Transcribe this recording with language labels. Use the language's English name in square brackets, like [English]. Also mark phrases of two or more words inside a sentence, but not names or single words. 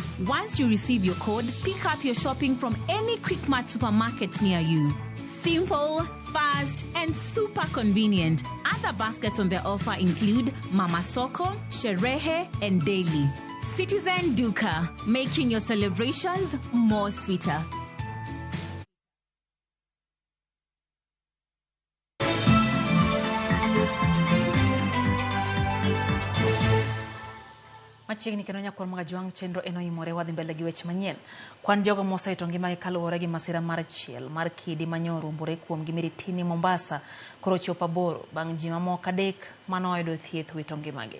[English] Once you receive your code, pick up your shopping from any Quickmart supermarket near you. Simple, fast, and super convenient. Other baskets on their offer include Mama Soko, Sherehe, and Daily. Citizen Duka, making your celebrations more sweeter. [Luo (Kenya and Tanzania)] Machiegni kendo nyakor mga juang chenro eno imore wadhi mbele gi weche manyien. Kwan jogo moseito ngima kaluwore gi masira mar chiel mar kidi manyoro mbore kuom Miritini Mombasa koro chopo boro bang' ji mamoko 3 manoyudo thieth wito ngimagi.